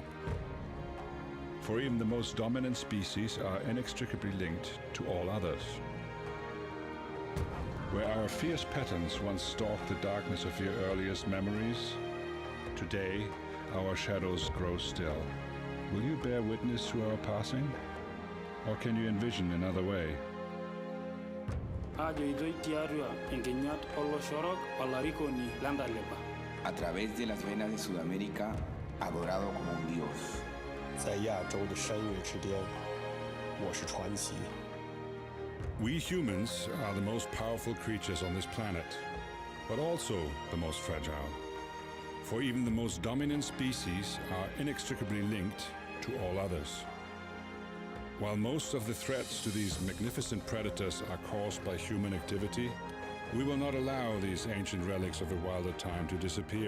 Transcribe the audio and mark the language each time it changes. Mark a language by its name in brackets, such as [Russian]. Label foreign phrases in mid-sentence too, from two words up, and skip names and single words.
[English] For even the most dominant species are inextricably linked to all others. Where our fierce patterns once stalked the darkness of your earliest memories, today our shadows grow still. Will you bear witness to our passing? Or can you envision another way? [Spanish] A través de las venas de Sudamérica, adorado como un dios. [Chinese] 在亚洲的山岳之巅，我是传奇。 [English] We humans are the most powerful creatures on this planet, but also the most fragile. For even the most dominant species are inextricably linked to all others. While most of the threats to these magnificent predators are caused by human activity, we will not allow these ancient relics of a wilder time to disappear.